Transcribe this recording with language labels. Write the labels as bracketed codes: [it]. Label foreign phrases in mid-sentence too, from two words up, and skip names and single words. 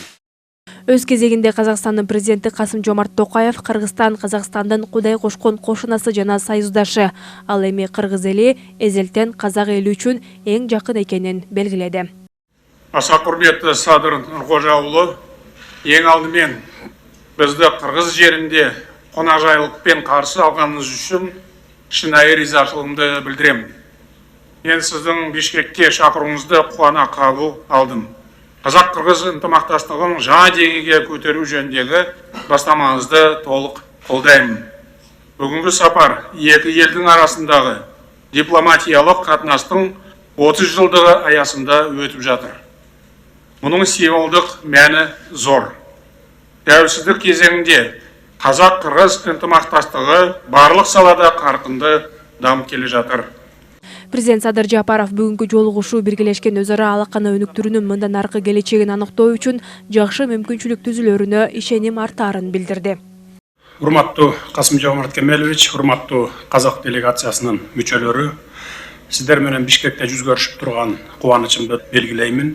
[ky] Өз кезегинде Казакстандын президенти Касым-Жомарт Тоқаев Кыргызстан Казакстандын Кудай кошкон кошунасы жана союздашы, ал эми кыргыз эли эзелтен казак эли үчүн эң жакын экенин белгиледи. Аса курметтүү Садыр Нуркожа уулу, эң алдымен бизди кыргыз жеринде конажайлыкпен каршы алганыңыз үчүн шынайы ризачылыгымды билдирем. [kk] Мен сіздің Бишкекке шақыруыңызды қуана қабыл алдым. Қазақ-қырғыз ынтымақтастығын жаңа деңгейге көтеру жөніндегі бастамаңызды толық қолдаймын. Бүгінгі сапар екі елдің арасындағы дипломатиялық қатынастың 30 жылдығы аясында өтіп жатыр. Мұның символдық мәні зор. Тәуелсіздік кезеңінде қазақ-қырғыз ынтымақтастығы барлық салада қарқынды дамып келе жатыр. [ky] Президент Садыр Жапаров бүгүнкү жолугушуу биргелешкен өз ара алаканы өнүктүрүүнүн мындан аркы келечегин аныктоо үчүн жакшы мүмкүнчүлүк түзүлөрүнө ишеним артаарын билдирди. Урматтуу Касым-Жомарт Кемелович, урматтуу казак делегациясынын мүчөлөрү, сиздер менен Бишкекте жүз көрүшүп турган кубанычымды белгилеймин.